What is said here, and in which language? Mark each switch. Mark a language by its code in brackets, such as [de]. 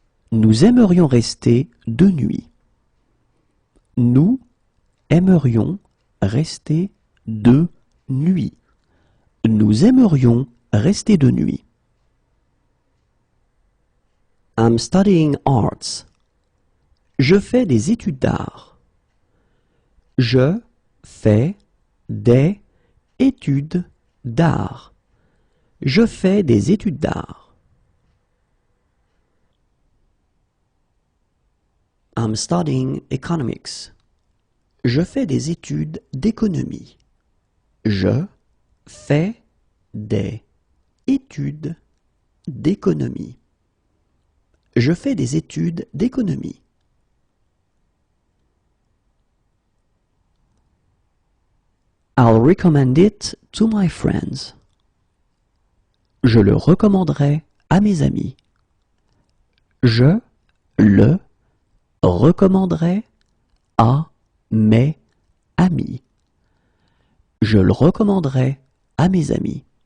[fr] Nous aimerions rester 2 nuits. Nous aimerions rester 2 nuits. Nous aimerions rester 2 nuits. [en] I'm studying arts. [fr] Je fais des études d'art. Je fais des études d'art. Je fais des études d'art. [en] I'm studying economics. [fr] Je fais des études d'économie. Je fais des études d'économie. Je fais des études d'économie. [en] I'll recommend it to my friends. [fr] Je le recommanderai à mes amis. Je le recommanderai à mes amis. Je le recommanderai à mes amis.